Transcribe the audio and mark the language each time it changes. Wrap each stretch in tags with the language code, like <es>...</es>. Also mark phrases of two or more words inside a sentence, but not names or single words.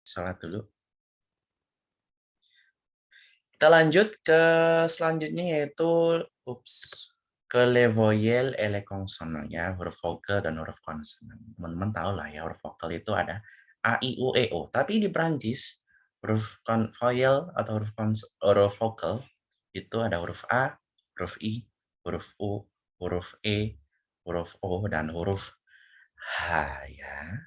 <id>Salat dulu. Kita lanjut ke selanjutnya yaitu ke</id> <fr>les voyelles et les consonnes</fr> <id>ya, huruf vokal dan huruf konsonan. Teman-teman tahu lah ya, huruf vokal itu ada A, I, U, E, O. Tapi di Prancis huruf voyelle atau huruf vokal itu ada huruf A, huruf I, huruf U, huruf E, huruf O, dan huruf H ya.</id>